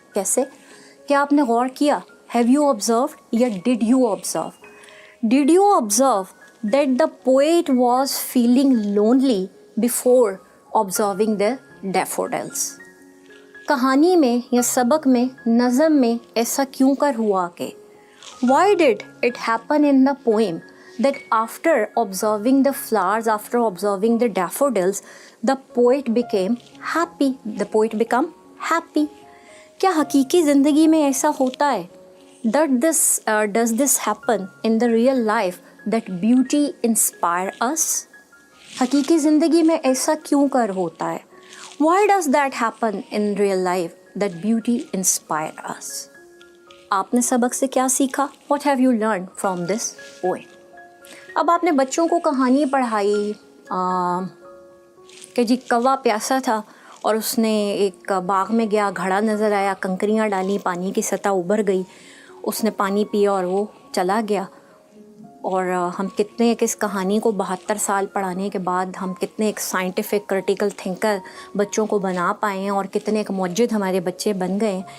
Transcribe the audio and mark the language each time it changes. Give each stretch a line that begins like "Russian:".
Urdu: کیسے؟ کیا آپ نے غور کیا؟
English: Have you observed یا did you observe? Did you observe that the poet was feeling lonely before observing the daffodils؟
Urdu: کہانی میں یا سبق میں، نظم میں ایسا کیوں کر ہوا کہ
English: why did it happen in the poem that after observing the flowers, after observing the daffodils, the poet became happy? The poet become happy.
Urdu: کیا حقیقی زندگی میں ایسا ہوتا ہے؟
English: Does this happen in the real life that beauty inspire us?
Urdu: حقیقی زندگی میں ایسا کیوں کر ہوتا ہے؟
English: Why does that happen in real life that beauty inspire us?
Urdu: آپ نے سبق سے کیا سیکھا؟
English: What have you learned from this poem?
Urdu: اب آپ نے بچوں کو کہانی پڑھائی کہ جی کوا پیاسا تھا اور اس نے ایک باغ میں گیا، گھڑا نظر آیا، کنکریاں ڈالی، پانی کی سطح ابھر گئی، اس نے پانی پیا اور وہ چلا گیا. اور ہم کتنے ایک اس کہانی کو 72 سال پڑھانے کے بعد ہم کتنے ایک سائنٹیفک کرٹیکل تھنکر بچوں کو بنا پائے ہیں اور کتنے ایک موجد ہمارے بچے بن گئے ہیں.